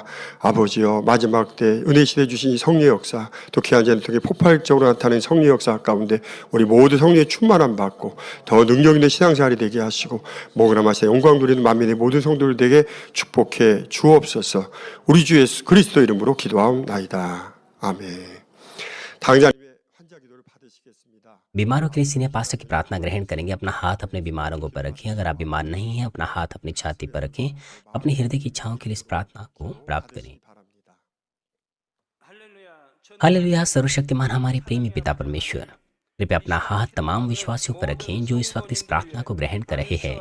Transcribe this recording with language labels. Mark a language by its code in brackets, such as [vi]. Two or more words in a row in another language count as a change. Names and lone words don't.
[ko] 아버지여, 마지막 때 은혜 시대 주신 이 성령 역사, 또 귀한 자를 통해 폭발적으로 나타나는 성령 역사 가운데 우리 모두 성령의 충만함 받고 더 능력 있는 신앙생활이 되게 하시고 모그라마세 영광 누리는 만민의 모든 성도들에게 축복해 주옵소서. 우리 주 예수 그리스도 이름으로 기도하옵나이다. 아멘. 당장님의 환자 기도를 받으시겠습니다. [hi] बीमारों के लिए [en] senior pastor [hi] की प्रार्थना ग्रहण करेंगे। अपना हाथ अपने बीमारों को पर रखें। अगर आप बीमार नहीं हैं, अपना हाथ अपनी छाती पर रखें। अपने हृदय की इच्छाओं के लिए इस प्रार्थना को प्राप्त करें। हालेलुया। सर्वशक्तिमान हमारे प्रेमी पिता परमेश्वर, कृपया अपना हाथ तमाम विश्वासियों पर रखें जो इस वक्त इस प्रार्थना को ग्रहण कर रहे हैं।